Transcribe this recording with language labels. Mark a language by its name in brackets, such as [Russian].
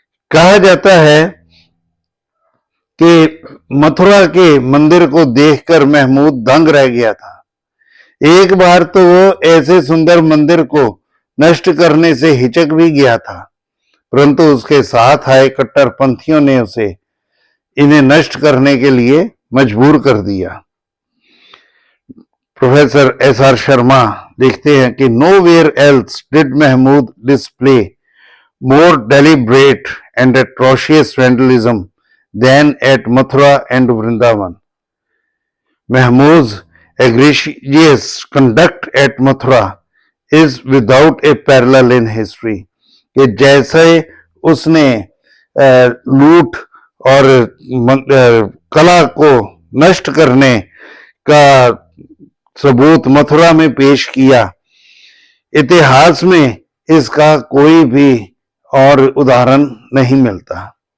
[Hindi] कहा जाता है कि मथुरा के मंदिर को देखकर महमूद दंग रह गया था। एक बार तो वो ऐसे सुंदर मंदिर को नष्ट करने से हिचक भी गया था, परंतु उसके साथ आए कट्टरपंथियों ने उसे इन्हें नष्ट करने के लिए मजबूर कर दिया। Professor SR. [English] Sharma [Hindi] लिखते हैं कि [English] nowhere else did Mahmud display more deliberate and atrocious vandalism than at Mathura and Vrindavan. Mahmud's egregious conduct at Mathura is without a parallel in history. [Hindi] कि जैसे उसने लूट और कला को नष्ट करने का सबूत मथुरा में पेश किया, इतिहास में इसका कोई भी और उदाहरण नहीं मिलता।